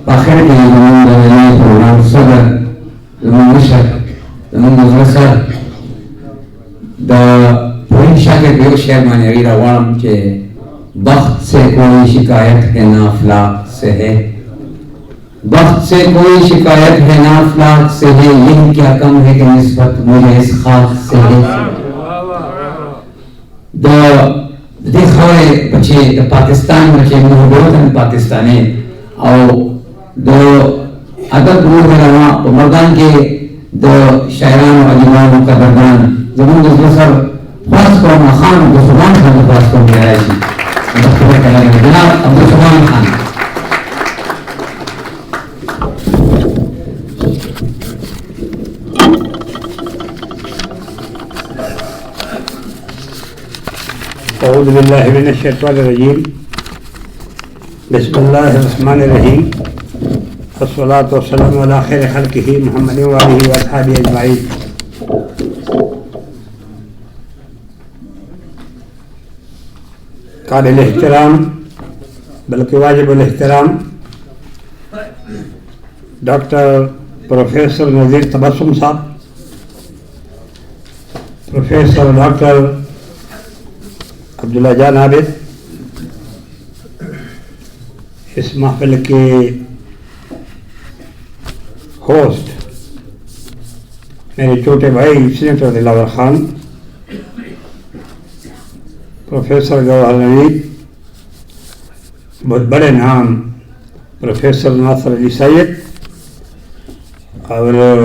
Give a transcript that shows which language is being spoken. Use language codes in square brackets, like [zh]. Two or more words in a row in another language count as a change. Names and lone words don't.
[ps] آخر کې زموږ د نړۍ پروګرام صدر زموږ مشر زموږ زړه سر د پوهنې شاګرد یو شعر باندې هغې راغواړم چې [ur] بخت سے کوئی شکایت ہے نا افلاک سے ہے بخت سے کوئی شکایت ہے نا افلاک سے ہے یہ کیا کم ہے کہ نسبت مجھے اس خاک سے ہے [ps] د دې خاورې بچې د پاکستان بچې موږ وطن پاکستاني او د ادب روح روا په میدان کې د شاعرانو ادیبانو قدردان زموږ د زړه سر خاص کوم خان د سلطان خان د خاص کوم راشي د خپل کلام جناب عبدالسلام خان [ar] أعوذ بالله من الشيطان الرجيم بسم الله الرحمن الرحيم والصلاة والسلام على خير خلقه محمد وآله وأصحابه أجمعين [ur] قابل الاحترام بلکہ واجب الاحترام ڈاکٹر پروفیسر نذیر تبسم صاحب پروفیسر ڈاکٹر عبداللہ جان عابد اس محفل کے ہوسٹ میرے چھوٹے بھائی سینیٹر دلاور خان پروفیسر گوہر نوید بہت بڑے نام پروفیسر ناصر علی سید اور